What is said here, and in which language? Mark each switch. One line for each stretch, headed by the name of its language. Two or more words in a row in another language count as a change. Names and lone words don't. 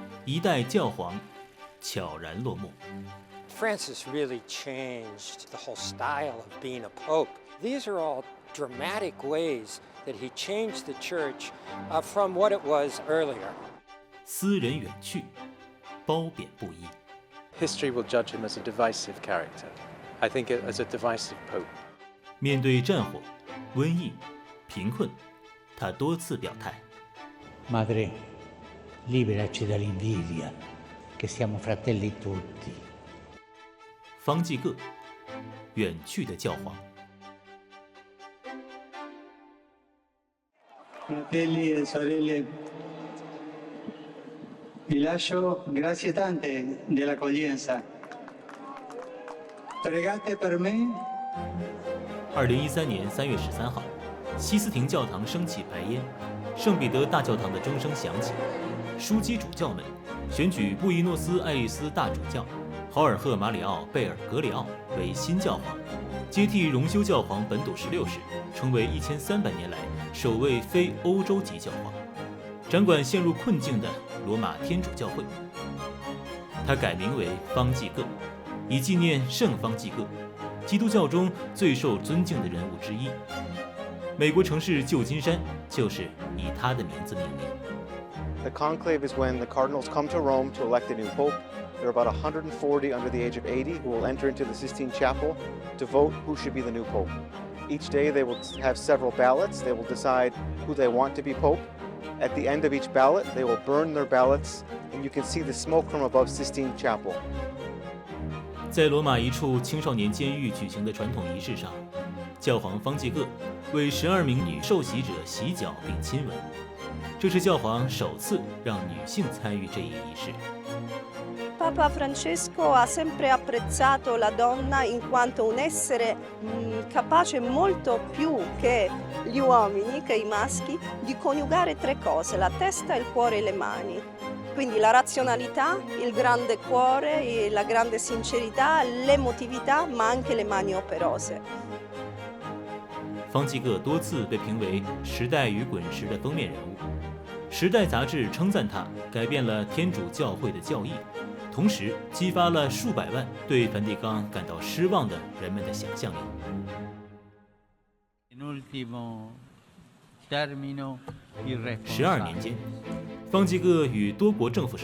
Chinese: 一代教皇悄然落幕。
English: Francis really changed the whole style of being a pope. These are all dramatic ways that he changed the church from what it was earlier.
Chinese: 私人远去，褒贬不一。
English: History will judge him as a divisive character. I think as a divisive pope.
Chinese: 面对战火、瘟疫、贫困，他多次表态。
Italian: Madre, liberaci dall'invidia, che siamo fratelli tutti.
Chinese: 方济各，远去的教皇。
Italian: Fratelli e sorelle, vi lascio grazie tante dell'accoglienza. Pregate per me.
Chinese: 2013 年3月13号，西斯廷教堂升起白烟，圣彼得大教堂的钟声响起，枢机主教们选举布宜诺斯艾利斯大主教豪尔赫·马里奥·贝尔格里奥为新教皇，接替荣休教皇本笃16世，成为1300年来首位非欧洲籍教皇，掌管陷入困境的罗马天主教会。他改名为方济各，以纪念圣方济各，基督教中最受尊敬的人物之一。美国城市旧金山就是以他的名字命名。
English: The conclave is when the cardinals come to Rome to elect a new pope. There are about 140 under the age of 80 who will enter into the Sistine Chapel to vote who should be the new pope. Each day they will have several ballots. They will decide who they want to be pope. At the end of each ballot, they will burn their ballots, and you can see the smoke from above Sistine Chapel.
Chinese: 在罗马一处青少年监狱举行的传统仪式上，教皇方济各为12名女受洗者洗脚并亲吻，这是教皇首次让女性参与这一仪式。
Italian: Papa Francesco ha sempre apprezzato la donna in quanto un essere capace molto più che gli uomini, che i maschi, di coniugare tre cose: la testa, il cuore e le mani. Quindi la razionalità, il grande cuore, la grande sincerità, l'emotività, ma anche le mani operose.
Chinese: 方济各多次被评为《时代与滚石》的封面人物，《时代》杂志称赞他改变了天主教会的教义，同时激发了数百万对梵蒂冈感到失望的人们的想象力。12年间，方济各与多国政府